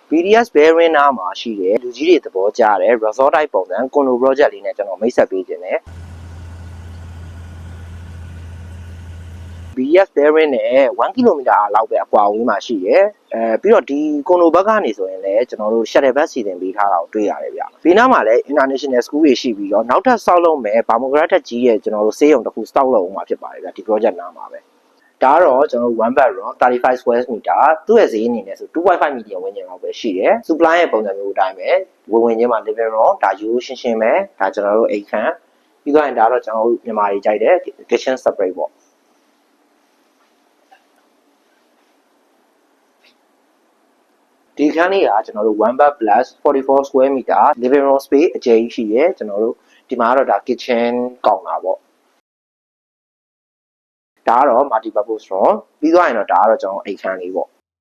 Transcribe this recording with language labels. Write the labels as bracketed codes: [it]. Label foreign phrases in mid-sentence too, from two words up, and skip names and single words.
[my] BDS bearing နားမှာရှိတယ်လူကြီးတွေသဘောကျတယ် [en] resort type [my] ပုံစံ [en] condo project [my] လေးနဲ့ကျွန်တော်မိတ်ဆက်ပေးခြင်းတယ် BDS bearing နဲ့1 km လောက်ပဲအကွာအဝေးမှာရှိတယ်ပြီးတော့ဒီ condo ဘက်ကနေဆိုရင် လည်းကျွန်တော်တို့ [en] shuttle bus [my] စီစဉ်ပေးထားတာကိုတွေ့ရတယ်ဗျ။ဒီနားမှာလည်း [en] international school [my] တွေရှိပြီးတော့နောက်ထပ်ဆောက်လုပ်မယ်ဘာမိုဂရတ်တက်ကြီးရဲ့ကျွန်တော်တို့ဆေးရုံတစ်ခုစောက်လုပ်အောင်မှာဖြစ်ပါတယ်ဗျဒီ project နားမှာပဲ။ဒါကတော့ကျွန်တော်တို့ [en] one bedroom 35 square meter [my] သူ့ရဲ့ဈေးအနေနဲ့ဆို 2.5 million ဝန်းကျင်လောက်ပဲရှိတယ်။ supply ရဲ့ပုံစံမျိုးအတိုင်းပဲဝင်ချင်းမှာ [en] living room [my] ဒါရိုးရှင်းရှင်းပဲဒါကျွန်တော်တို့အိမ်ခန်းပြီးတော့ဒါတော့ကျွန်တော်တို့မြန်မာတွေကြိုက်တဲ့ [en] kitchen separate [my] ပေါ့ ဒီခန်းလေးကကျွန်တော်တို့ [en] one bed plus 44 square meter living room space [my] အကျယ်ကြီးရှိရဲကျွန်တော်တို့ဒီမှာကတော့ဒါ kitchen ကောင်တာပေါ့ဒါကတော့ [en] multi purpose room [my] ပြီးသွားရင်တော့ဒါကတော့ကျွန်တော်အိမ်ခန်းလေးပေါ့